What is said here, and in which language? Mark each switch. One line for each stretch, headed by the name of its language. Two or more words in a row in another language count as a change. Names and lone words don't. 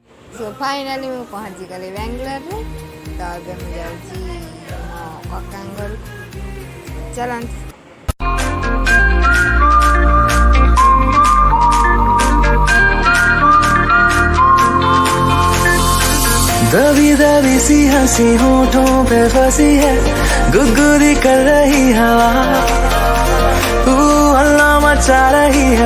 English: so finally
Odia: ମୁଁ ପହଞ୍ଚିଗଲି ବାଙ୍ଗାଲୋରରେ। ତ ଏବେ ମୁଁ ଯାଉଛି ମୋ କକାଙ୍କ ଘରକୁ। ଚାଲନ୍ତୁ।
Hindi: दबी दबी सी हंसी होठों पे फंसी है, गुदगुदी कर रही हवा, हल्ला मचा रही है।